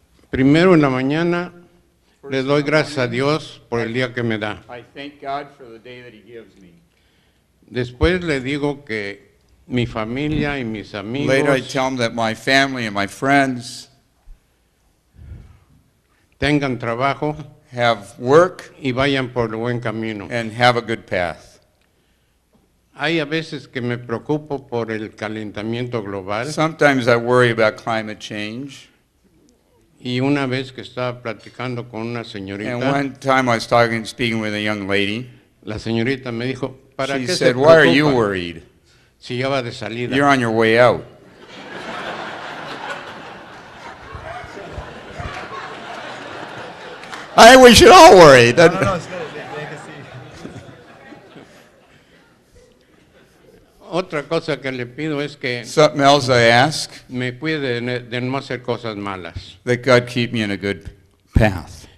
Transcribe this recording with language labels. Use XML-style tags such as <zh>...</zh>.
<es>Primero en la mañana le doy gracias a Dios por el día que me da.</es> <en>I thank God for the day that He gives me.</en> <es>Después le digo que mi familia y mis amigos</es> <en>Later, I tell Him that my family and my friends</en> <es>tengan trabajo</es> <en>have work</en> <es>y vayan por el buen camino.</es> <en>and have a good path.</en> <es>Hay a veces que me preocupo por el calentamiento global</es> <en>Sometimes I worry about climate change.</en> <es>y una vez que estaba platicando con una</es> <en>And</en> <es>señorita,</es> <en>one time I was speaking with a young lady.</en> <es>la señorita me dijo, ¿para</es> <en>She</en> <es>qué se</es> <en>said, "Why are you</en> <es>preocupa</es> <en>worried?</en> <es>si ya va de salida?</es> <en>You're on your way out." I think we should all worry.</en> <es>Otra cosa que le pido es que</es> <en>Something else I ask,</en> <es>me cuide de no hacer cosas malas.</es> <en>that God keep me in a good path.</en>